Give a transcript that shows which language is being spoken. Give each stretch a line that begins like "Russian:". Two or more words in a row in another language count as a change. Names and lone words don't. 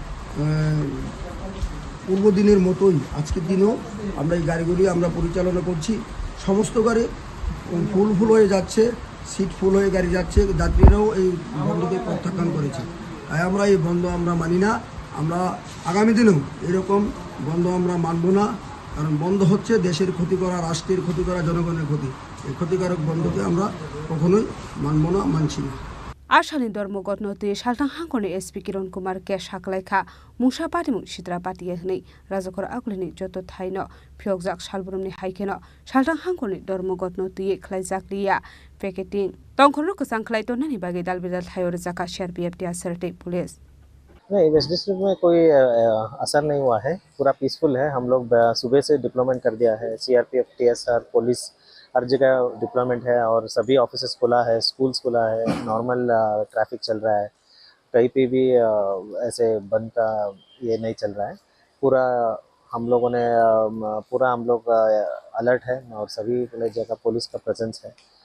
Bangla: পূর্ব দিনের মতোই আজকের দিনেও আমরা এই গাড়িগুলি আমরা পরিচালনা করছি সমস্ত গাড়ি ফুল হয়ে যাচ্ছে সিট ফুল হয়ে গাড়ি যাচ্ছে যাত্রীরাও এই বন্ধকে প্রত্যাখ্যান করেছে তাই আমরা এই বন্ধ আমরা মানি না আমরা আগামী দিনেও এরকম বন্ধ আমরা মানব না কারণ বন্ধ হচ্ছে দেশের ক্ষতি করা রাষ্ট্রের ক্ষতি করা জনগণের ক্ষতি এই ক্ষতিকারক বন্ধকে আমরা কখনোই মানব না মানছি না
Kok Borok: Ashali dormogot noti shaltang hangkoni SP Kiron Kumar ke shaklaikha musha patimung sitra patiye hnei rajakor aglini joto thaino phyogjak shalbrumni haikeno shaltang hangkoni dormogot noti khlaijak liya picketing tongkhorno kusang khlai to nani bagi dalbidal thayor jaka CRPF tia serte police
Hindi: नहीं
English: West District
Hindi: में कोई असर नहीं हुआ है पूरा पीसफुल है हम लोग सुबह से डिप्लॉयमेंट कर दिया है CRPF TSR पुलिस हर जगह डिप्लॉयमेंट है और सभी ऑफिसेस खुला है स्कूल्स खुला है
English: normal traffic
Hindi: चल रहा है कहीं पे भी ऐसे बंद का ये नहीं चल रहा है पूरा हम लोगों ने पूरा हम लोग अलर्ट है और सभी जगह पुलिस का प्रेजेंस है